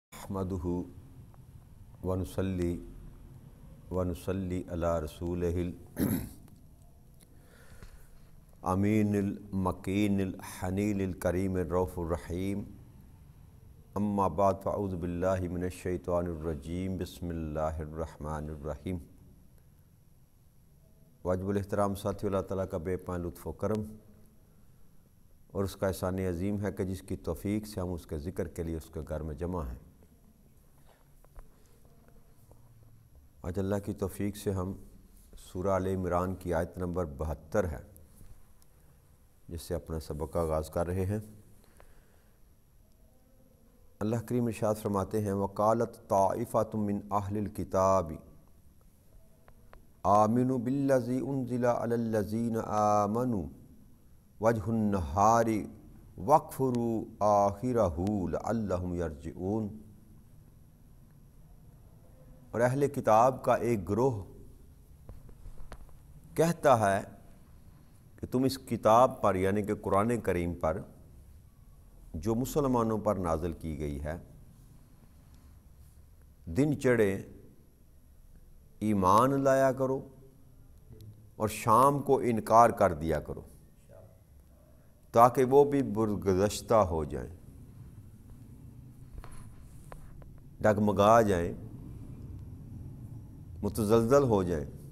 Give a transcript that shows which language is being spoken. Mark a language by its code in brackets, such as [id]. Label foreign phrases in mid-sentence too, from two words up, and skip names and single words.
[ar] نحمده ونصلي على رسوله الأمين المكين الحنيل الكريم الرؤوف الرحيم. أما بعد فأعوذ بالله من الشيطان الرجيم. بسم الله الرحمن الرحيم. [ur] واجب الاحترام ساتھیو، اللہ تعالیٰ کا بے پناہ لطف و کرم اور اس کا احسان عظیم ہے کہ جس کی توفیق سے ہم اس کے ذکر کے لیے اس کے گھر میں جمع ہیں. آج اللہ کی توفیق سے ہم سورہ آل عمران کی آیت نمبر 72 ہے جس سے اپنا سبق کا آغاز کر رہے ہیں. اللہ کریم ارشاد فرماتے ہیں, [ar] وقالت طائفة من أهل الكتاب آمنوا بالذي أنزل على الذين آمنوا وجه النهار واكفروا آخره لعلهم يرجعون. [ur] اور اہل کتاب کا ایک گروہ کہتا ہے کہ تم اس کتاب پر یعنی کہ قرآن کریم پر جو مسلمانوں پر نازل کی گئی ہے, دن چڑھے ایمان لایا کرو اور شام کو انکار کر دیا کرو تاکہ وہ بھی برگزشتہ ہو جائیں، ڈگمگا جائیں، متزلزل ہو جائیں.